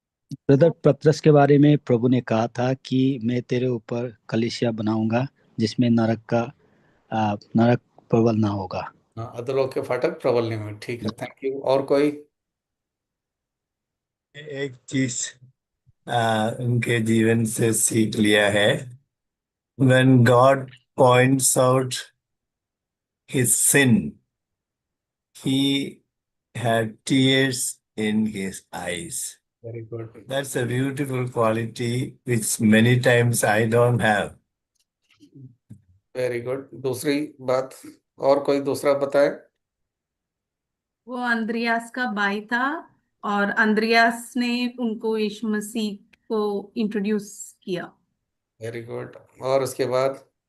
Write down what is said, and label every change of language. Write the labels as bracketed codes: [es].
[hi] Brother पतरस के बारे में प्रभु ने कहा था कि मैं तेरे ऊपर कलीसिया बनाऊंगा जिसमें नरक प्रबल ना होगा। हाँ, अधलोक के फाटक प्रबल नहीं हुए। ठीक है, थैंक यू। और कोई? एक चीज उनके जीवन से सीख लिया है। [en] When God points out his sin, he had tears in his eyes. Very good, That's a beautiful quality which many times I don't have. Very good. [hi] दूसरी बात, और कोई दूसरा बताए? वो अंद्रियास का भाई था और अंद्रियास ने उनको यीशु मसीह को इंट्रोड्यूस किया। [en] Very good. [hi] और उसके बाद?